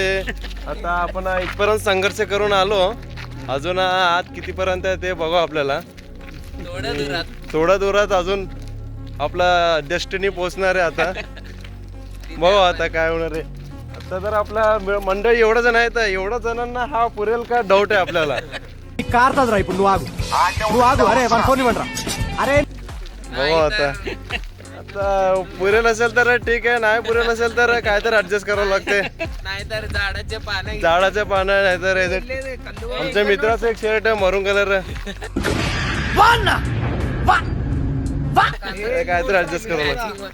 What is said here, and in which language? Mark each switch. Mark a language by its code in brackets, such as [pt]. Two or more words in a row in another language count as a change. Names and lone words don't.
[mr] आता आपण इथपर्यंत संघर्ष करून आलो. अजून आत कितीपर्यंत आहे ते बघू आपल्याला. थोड्या दुरात अजून आपला डेस्टिनी पोहोचणार आहे. आता बघू आता काय होणार आहे. आता तर आपला मंडळी एवढं जण आहेत, एवढ्या जणांना हा पुरेल का डाऊट आहे आपल्याला. [te] కార్తాదు రా ఇప్పుడు. నువ్వు ఆగు. అరే మన ఫోన్ ఇవ్వండి రా. అరే [mr] बघू आता पुरेल असेल तर ठीक आहे, नाही पुरेल असेल तर काय तर ऍडजस्ट करावं लागते. नाहीतर झाडाचे पानं नाहीतर आमच्या मित्राचं एक शर्ट आहे मरून कलर, काय तर ऍडजस्ट करावं लागतं.